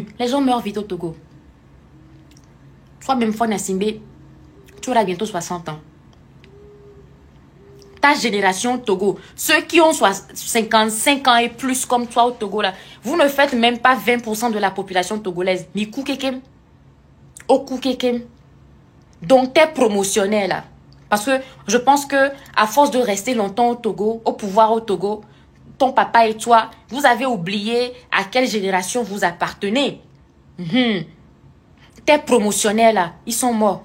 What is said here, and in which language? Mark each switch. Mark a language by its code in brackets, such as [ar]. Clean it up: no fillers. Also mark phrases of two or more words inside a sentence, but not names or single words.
[fr] Les gens meurent vite au Togo. Toi-même, Fona Simbe, tu auras bientôt 60 ans. Ta génération Togo, ceux qui ont 55 ans et plus comme toi au Togo, là, vous ne faites même pas 20% de la population togolaise. [ee] Mikou kekem. Oku kekem. [fr] Donc, t'es promotionnel, là. Parce que je pense que à force de rester longtemps au Togo, au pouvoir au Togo, ton papa et toi, vous avez oublié à quelle génération vous appartenez. T'es promotionnel, là. Ils sont morts.